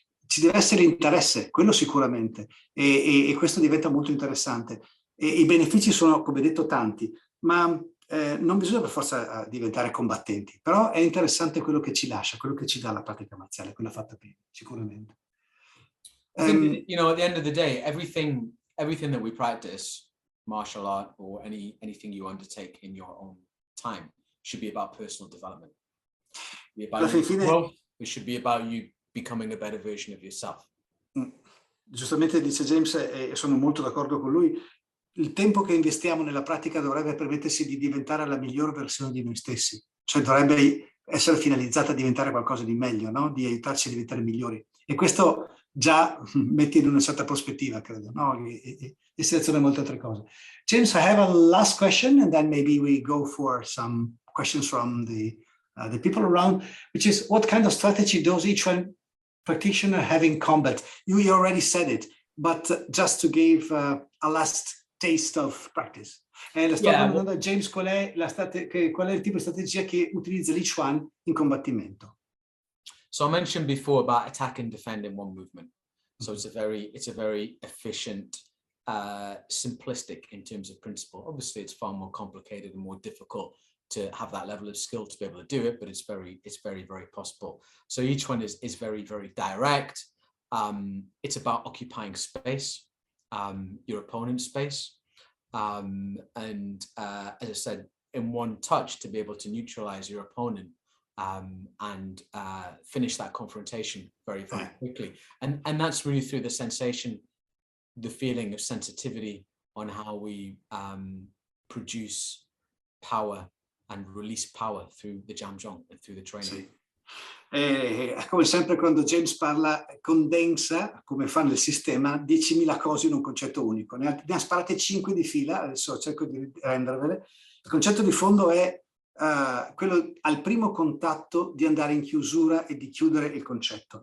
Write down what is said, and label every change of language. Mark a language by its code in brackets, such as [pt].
[it] Ci deve essere interesse, quello sicuramente, e questo diventa molto interessante. E i benefici sono, come detto, tanti, ma non bisogna per forza diventare combattenti, però è interessante quello che ci lascia, quello che ci dà la pratica marziale, quella fatta bene, sicuramente. [en] I think, you know, at the end of the day, everything that we practice, martial art or anything you undertake in your own time, should be about personal development. Be about growth. It should be about you becoming a better version of yourself. [it] Giustamente dice James, e sono molto d'accordo con lui, il tempo che investiamo nella pratica dovrebbe permettersi di diventare la miglior versione di noi stessi, cioè dovrebbe essere finalizzata a diventare qualcosa di meglio, no? Di aiutarci a diventare migliori. E questo già mette in una certa prospettiva, credo, no? E seleziona molte altre cose. [en] James, I have a last question, and then maybe we go for some questions from the people around, which is, what kind of strategy does each one practitioner have in combat? You already said it, but just to give a last taste of practice. [it] Le sto domandando a James qual è il tipo di strategia che utilizza Li Chuan in combattimento. [en] So I mentioned before about attack and defend in one movement. So it's a very efficient, simplistic in terms of principle. Obviously, it's far more complicated and more difficult to have that level of skill to be able to do it, but it's very, very possible. So each one is very, very direct. It's about occupying space, your opponent's space. And as I said, in one touch, to be able to neutralize your opponent and finish that confrontation very, very quickly. And that's really through the sensation, the feeling of sensitivity on how we produce power and release power through the Jamjong and through the training. [it] Sì. Come sempre quando James parla, condensa, come fa nel sistema, 10.000 cose in un concetto unico. Ne ha sparate 5 di fila, adesso cerco di rendervele. Il concetto di fondo è quello al primo contatto di andare in chiusura e di chiudere il concetto.